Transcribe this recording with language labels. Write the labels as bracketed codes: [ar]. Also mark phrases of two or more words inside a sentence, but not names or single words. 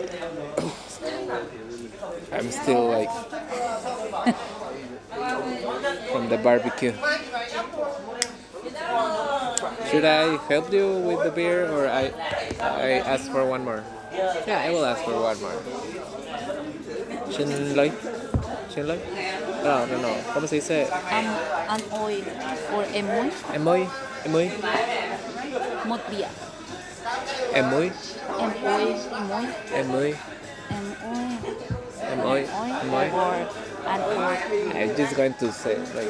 [en] I'm still like from the barbecue. Should I help you with the beer or I ask for one more? Yeah, I will ask for one more. [vi] Xin lỗi? [en] No. [es] ¿Cómo se dice? [en] Hanoi or Emoy? Emoy? [vi] Một bia. [en] Emoy? Emoy. Or Hanoi. I'm just going to say like